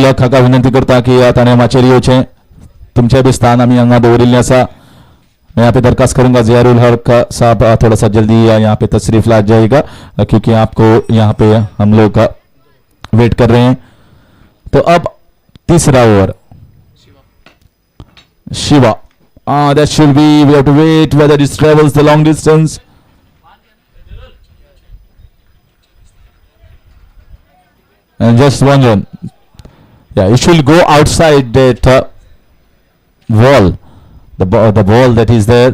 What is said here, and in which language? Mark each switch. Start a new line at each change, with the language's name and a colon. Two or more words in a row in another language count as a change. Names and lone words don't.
Konkani: हक हाका विनंती करता की ताणें माचेर येवचें. तुमचें बी स्थान आमी हांगा दवरिल्लें आसा.
Hindi: मैं यहाँ पे दरखास्त करूंगा ज़ियारुल हक साहब थोड़ा सा जल्दी यहाँ पे तशरीफ ला जाएगा क्योंकि आपको यहाँ पे हम लोग वेट कर रहे हैं. तो अब तीसरा ओवर.
English: शिवा that should be, we have to wait whether it travels the long distance. And just one run. Yeah, it should go outside that wall, the ball that is there.